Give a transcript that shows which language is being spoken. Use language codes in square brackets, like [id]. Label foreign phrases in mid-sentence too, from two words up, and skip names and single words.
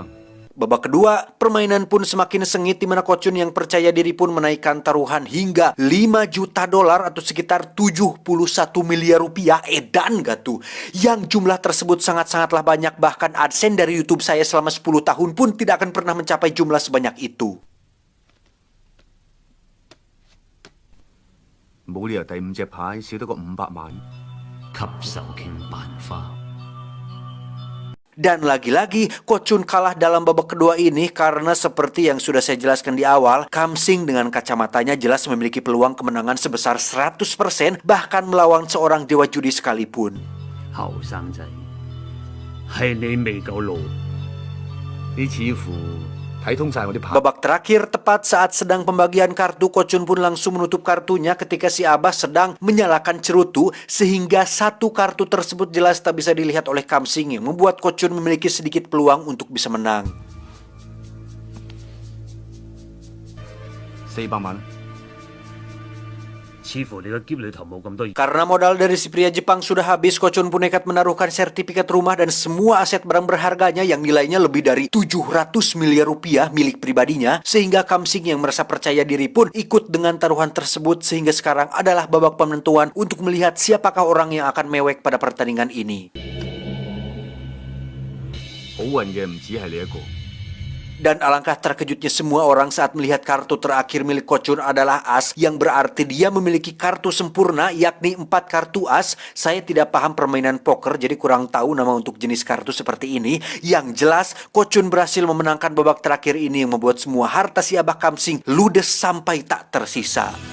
[id] Babak kedua, permainan pun semakin sengit, di mana Ko Chun yang percaya diri pun menaikkan taruhan hingga $5 juta atau sekitar 71 miliar rupiah. Edan gak tuh? Yang jumlah tersebut sangat-sangatlah banyak, bahkan AdSense dari YouTube saya selama 10 tahun pun tidak akan pernah mencapai jumlah sebanyak itu. [yue] 冇理由第5隻牌少得個500萬。及手傾辦法。 [id] Dan lagi-lagi, Ko Chun kalah dalam babak kedua ini karena seperti yang sudah saya jelaskan di awal, Kam Sing dengan kacamatanya jelas memiliki peluang kemenangan sebesar 100%, bahkan melawan seorang dewa judi sekalipun. [yue] 後生仔，係你未夠老。你似乎睇通晒我啲牌。 [id] Babak terakhir, tepat saat sedang pembagian kartu, Ko Chun pun langsung menutup kartunya ketika si Abah sedang menyalakan cerutu, sehingga satu kartu tersebut jelas tak bisa dilihat oleh Kam Sing yang membuat Ko Chun memiliki sedikit peluang untuk bisa menang. [yue] 400 萬，似乎你個篋裏頭冇咁多。 [id] Karena modal dari si pria Jepang sudah habis, Ko Chun pun nekat menaruhkan sertifikat rumah dan semua aset barang berharganya yang nilainya lebih dari 700 miliar rupiah milik pribadinya, sehingga Kam Sing yang merasa percaya diri pun ikut dengan taruhan tersebut, sehingga sekarang adalah babak penentuan untuk melihat siapakah orang yang akan mewek pada pertandingan ini. [yue] 好運嘅唔止係你一個， [id] Dan alangkah terkejutnya semua orang saat melihat kartu terakhir milik Ko-chun adalah as, yang berarti dia memiliki kartu sempurna, yakni 4 kartu as. Saya tidak paham permainan poker, jadi kurang tahu nama untuk jenis kartu seperti ini. Yang jelas, Ko-chun berhasil memenangkan babak terakhir ini yang membuat semua harta si Abah Kamsing ludes sampai tak tersisa.